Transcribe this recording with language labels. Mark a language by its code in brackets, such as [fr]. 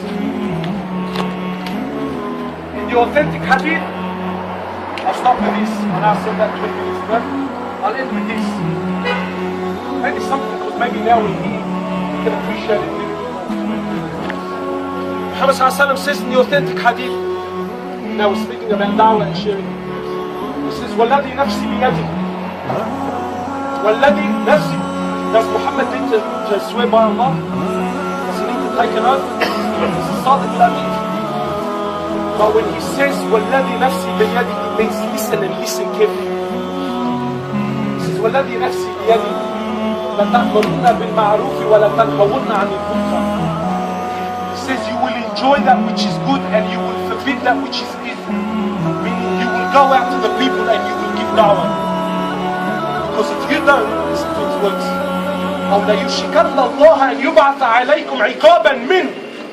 [en] In the authentic hadith, I'll stop with this, and I'll say that 20 minutes ago. I'll end with this. Maybe something, because maybe now we're here, we can appreciate it a little bit more. Muhammad sallallahu alaihi wasallam says in the authentic hadith, now we're speaking about da'wah and sharing. He says, [ar] وَالَّذِي نَفْسِي بِيَدِهِ وَالَّذِي نَفْسِي. [en] Does Muhammad need to swear by Allah? Does he need to take an oath? This is Sadiq al-Amin. But when he says, [ar] وَالَّذِي نَفْسِي بِيَدِهِ, [en] it means listen and listen carefully. He says, [ar] وَالَّذِي نَفْسِي بِيَدِهِ لَتَأْمُرُنَّ بِالْمَعْرُوفِ وَلَتَنْهَوُنَّ عَنِ الْمُنكَرِ. [en] He says, you will enjoy that which is good and you will forbid that which is evil. Meaning you will go out to the people and you will give da'wah. Because if you don't, listen to his words. [ar] أو لَيُشْرِكَنَّ اللَّهَ أَنْ يُبْعَثَ عَلَيْكُمْ عِقَابًا مِّنْهُ.